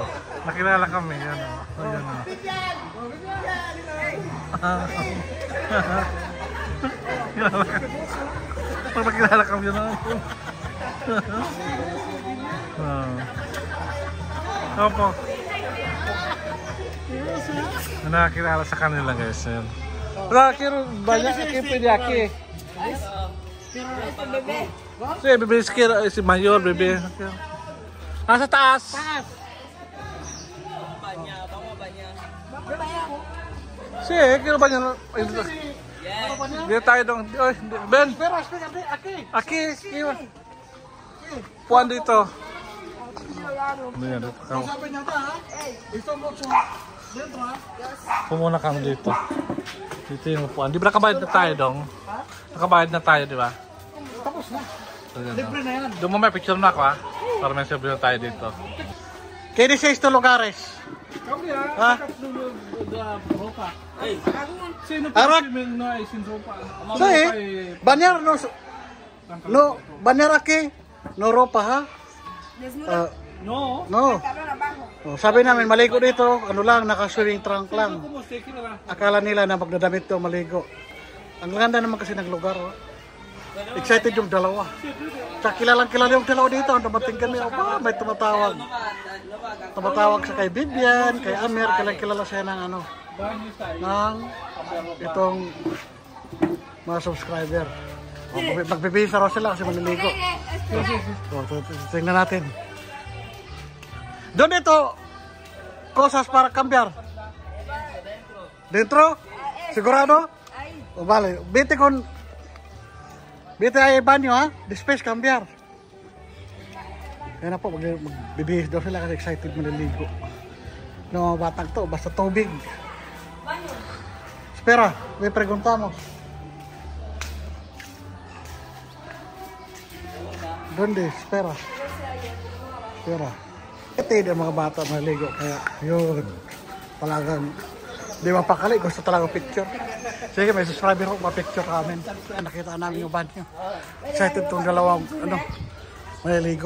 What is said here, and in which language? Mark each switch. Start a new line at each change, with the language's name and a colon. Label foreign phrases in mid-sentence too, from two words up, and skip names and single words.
Filipino: Nakilala kami. Yan o. Ayan o. Nakilala kami yan o. Opo. Nakakilala sa kanila guys.
Spanish: Quiero bañar aquí, pwede aquí. Sí, bebé, si mayor, bebé.
Filipino: Nasa taas.
Spanish: Sí, quiero bañar.
Filipino: Dito tayo dong. Ben. Aquí. Puan dito. Pumuna kami dito. Dito yung upuan. Di ba nakabayad na tayo dong? Nakabayad na tayo, di ba? Tapos na. Libre na yan. Doon mo may picture na ako ha. Para may sabi na tayo dito.
Spanish: ¿Qué dice estos lugares?
Filipino: Ha?
Spanish: Sí, bañar bañar aquí, no ropa, ha? No.
Filipino: Sabi namin maligo dito, ano lang, naka-
English: swimming trunk
Filipino: lang. Akala nila na magdadamit to maligo. Ang ganda naman kasi ng lugar. Excited yung dalawa. Tsaka kilala yung dalawa dito. Dumating kami, may tumatawag. Tumatawag sa kay Vivian, kay Amir, kilala siya ng itong mga subscriber. Magbibisa raw sila kasi maliligo. Tingnan natin. Doon ito,
Spanish: cosas para cambiar.
Filipino: Dentro? Sigurado?
Spanish: O vale, vete ay banyo ha, después cambiar.
Filipino: Yan na po, magbibihis daw sila kasi excited maliligo. No, batang to, basta tubig.
Spanish: Espera, may preguntamos. Donde? Spera. Spera.
Filipino: Ito yung mga bata maligo. Kaya yun. Talagang di mapakali. Gusto talaga picture. Sige, may subscriber ko. Pa-picture kami. Nakita namin yung banyo. Excited itong dalawang maligo.